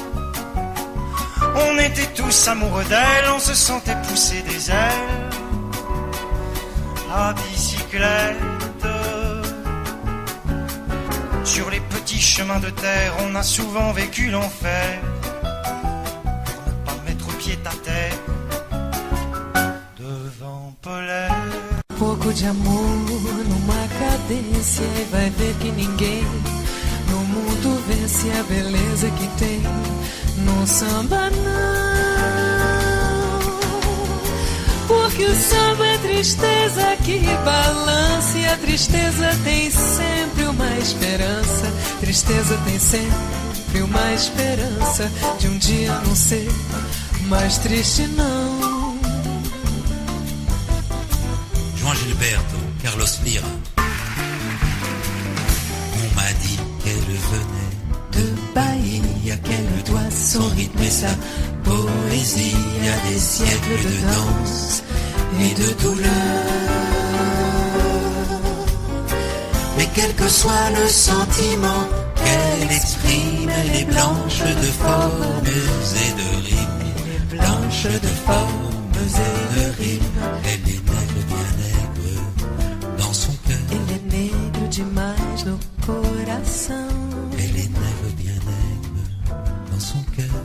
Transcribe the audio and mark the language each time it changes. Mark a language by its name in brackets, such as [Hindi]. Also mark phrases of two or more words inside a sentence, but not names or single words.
[French] On était tous amoureux d'elle, on se sentait pousser des ailes à bicyclette. Sur les petits chemins de terre, on a souvent vécu l'enfer pour ne pas mettre pied à terre devant Paulette. [Portuguese] Pouco de amor numa cadência e vai ver que ninguém no mundo vence a beleza que tem no samba não. Porque o samba é tristeza que balança e a tristeza tem sempre uma esperança. Tristeza tem sempre uma esperança de um dia não ser mais triste não. João Gilberto, Carlos Lira. [French] On m'a dit qu'elle venait De Bahia, qu'elle doit son rythme et sa poésie à des siècles de danse et de douleur. Mais quel que soit le sentiment qu'elle exprime, elle est blanche de formes et de rimes. Blanche de formes et de rimes. Elle est nègre, bien nègre dans son cœur. [Portuguese] Ele é negro demais no coração. [French] Elle est nègre, bien nègre dans son cœur.